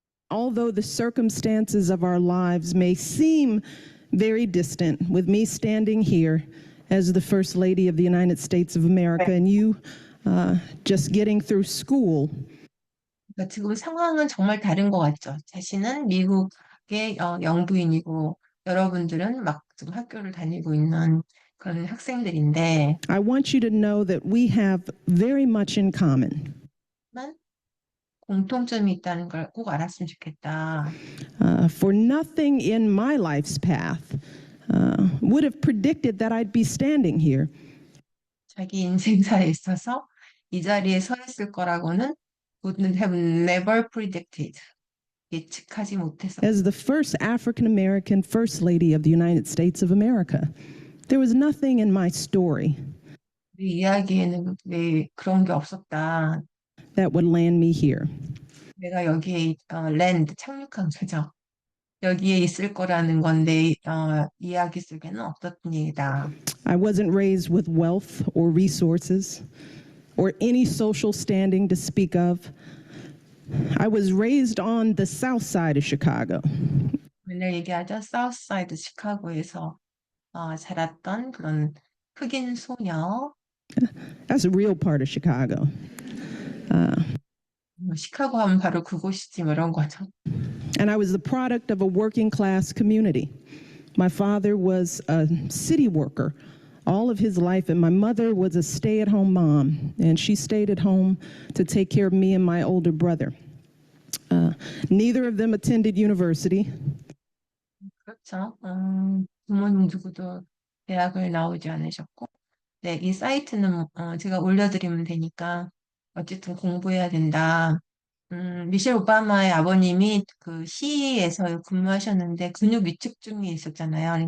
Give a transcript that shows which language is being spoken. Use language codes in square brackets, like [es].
[en] Although the circumstances of our lives may seem very distant, with me standing here as the First Lady of the United States of America and you just getting through school. [ko] 그러니까 지금 상황은 정말 다른 것 같죠. 자신은 미국의 영부인이고, 여러분들은 막 지금 학교를 다니고 있는 그런 학생들인데, [en] I want you to know that we have very much in common. [ko] 공통점이 있다는 걸 꼭 알았으면 좋겠다. [en] For nothing in my life's path would have predicted that I'd be standing here. [ko] 자기 인생사에 있어서 이 자리에 서 있을 거라고는 [en] would have never predicted. [ko] 예측하지 못했어. [en] As the first African American First Lady of the United States of America, there was nothing in my story [ko] 우리 이야기에는 왜 그런 게 없었다. [en] that would land me here. [ko] 내가 여기에 랜드 착륙한 거죠. 여기에 있을 거라는 건데 이야기 속에는 없었던 얘기다. [en] I wasn't raised with wealth or resources or any social standing to speak of. I was raised on the south side of Chicago. [ko] 맨날 얘기하죠. 사우스사이드 시카고에서 자랐던 그런 흑인 소녀. [en] That's a real part of Chicago. [ko] 시카고 하면 바로 그곳이지 뭐 이런 거죠. [en] And I was the product of a working class community. My father was a city worker all of his life, and my mother was a stay at home mom, and she stayed at home to take care of me and my older brother. Neither of them attended university. [ko] 그렇죠. 부모님 누구도 대학을 나오지 않으셨고, 네, 이 사이트는 제가 올려드리면 되니까 어쨌든 공부해야 된다. 미셸 오바마의 아버님이 그 시에서 근무하셨는데 근육 위축증이 있었잖아요.